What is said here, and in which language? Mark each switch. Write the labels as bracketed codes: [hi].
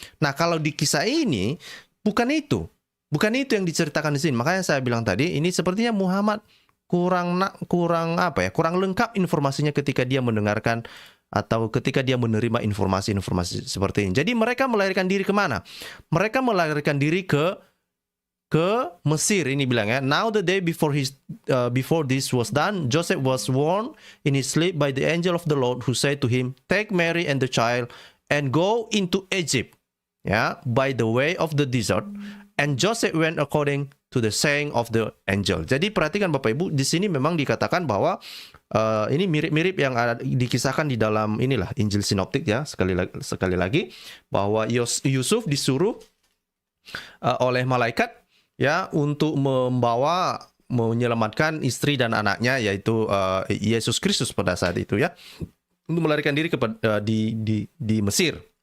[id] Nah, kalau di kisah ini bukan itu. Bukan itu yang diceritakan di sini. Makanya saya bilang tadi ini sepertinya Muhammad kurang lengkap informasinya ketika dia mendengarkan atau ketika dia menerima informasi-informasi seperti ini. Jadi mereka melarikan diri kemana? Mereka melarikan diri ke Mesir. Ini bilang ya, [en] now the day before this was done, Joseph was warned in his sleep by the angel of the Lord who said to him, take Mary and the child and go into Egypt, by the way of the desert. And Joseph went according to the saying of the angel. [id] Jadi perhatikan Bapak Ibu, di sini memang dikatakan bahwa ini mirip-mirip yang ada dikisahkan di dalam inilah Injil sinoptik ya, sekali lagi bahwa Yusuf disuruh oleh malaikat ya untuk menyelamatkan istri dan anaknya, yaitu Yesus Kristus pada saat itu ya, untuk melarikan diri di Mesir.